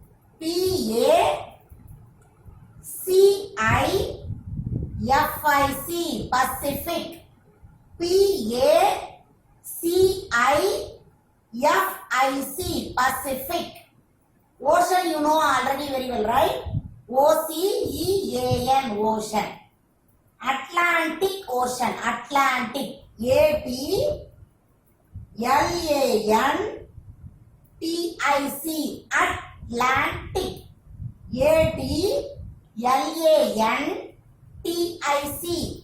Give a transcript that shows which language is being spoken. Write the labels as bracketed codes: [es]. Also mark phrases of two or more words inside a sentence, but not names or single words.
[en] P-A-C-I-F-I-C. Pacific. P-A-C-I-F-I-C. Pacific. Ocean you know already very well, right? O-C-E-A-N. Ocean. Atlantic Ocean. Atlantic. A-T-L-A-N-T-I-C. Atlantic. A-T-L-A-N-T-I-C.